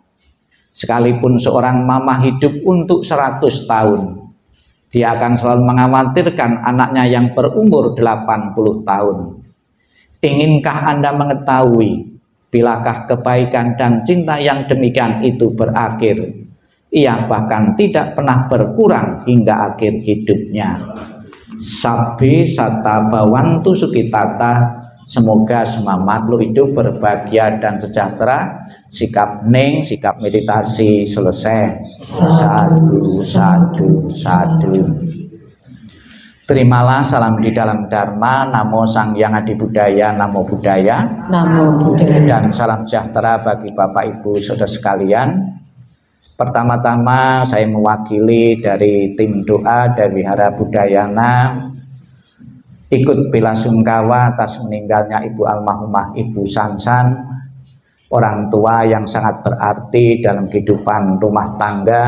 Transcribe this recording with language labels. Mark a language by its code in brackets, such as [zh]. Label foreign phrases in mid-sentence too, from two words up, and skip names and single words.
[id] Sekalipun seorang mama hidup untuk 100 tahun, dia akan selalu mengkhawatirkan anaknya yang berumur 80 tahun. Inginkah Anda mengetahui, bilakah kebaikan dan cinta yang demikian itu berakhir? Ia bahkan tidak pernah berkurang hingga akhir hidupnya. [pi] Sabbe sata bawantu sukitata, [id] semoga semua makhluk hidup berbahagia dan sejahtera. Sikap ning, sikap meditasi selesai. [pi] Sadu, sadu, sadu. [id] Terimalah salam di dalam Dharma, [pi] Namo Sang Hyang Adi Budaya, Namo Buddhaya, Namo Buddhaya. [id] Dan salam sejahtera bagi Bapak Ibu Saudara sekalian. Pertama-tama saya mewakili dari tim doa dari Wihara Budayana ikut belasungkawa atas meninggalnya Ibu almarhumah Ibu Sansan, orang tua yang sangat berarti dalam kehidupan rumah tangga.